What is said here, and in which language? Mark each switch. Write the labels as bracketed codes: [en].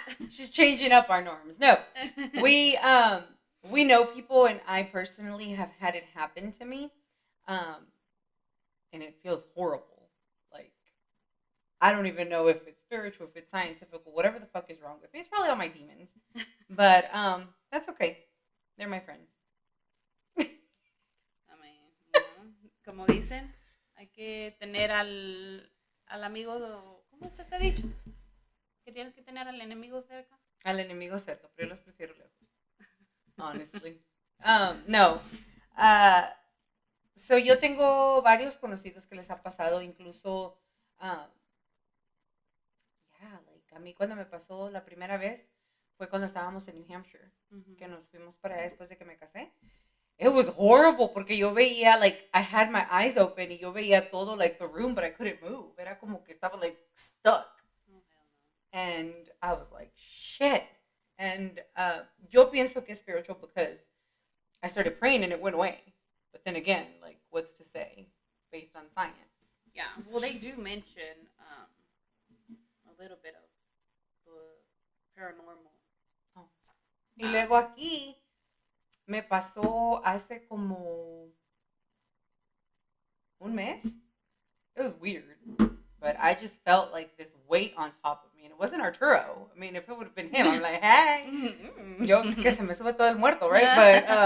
[en] She's changing up our norms. No, we know people, and I personally have had it happen to me, and it feels horrible. Like, I don't even know if it's spiritual, if it's scientific, whatever the fuck is wrong with me. It's probably all my demons, but that's okay. They're my friends. [es] I mean, como dicen, hay que tener al amigo, ¿cómo se ha dicho? Que tienes que tener al enemigo cerca. Al enemigo cerca, pero yo los prefiero lejos. Honestly. No. So yo tengo varios conocidos que les ha pasado, incluso, a mí cuando me pasó la primera vez fue cuando estábamos en New Hampshire, que nos fuimos para allá después de que me casé. [en] It was horrible [es] porque yo veía, [en] like, I had my eyes open [es] y yo veía todo, [en] like, the room, but I couldn't move. [es] Era como que estaba, [en] like, stuck. And I was like, shit. And [es] yo pienso que es [en] spiritual because I started praying and it went away. But then again, like, what's to say based on science? Yeah, well, they do mention a little bit of the paranormal. Oh. [es] Y luego aquí me pasó hace como un mes. [en] It was weird. But I just felt like this weight on top of me. And it wasn't Arturo. I mean, if it would have been him, I'm like, hey. [es] Yo, que se me sube todo el muerto, right?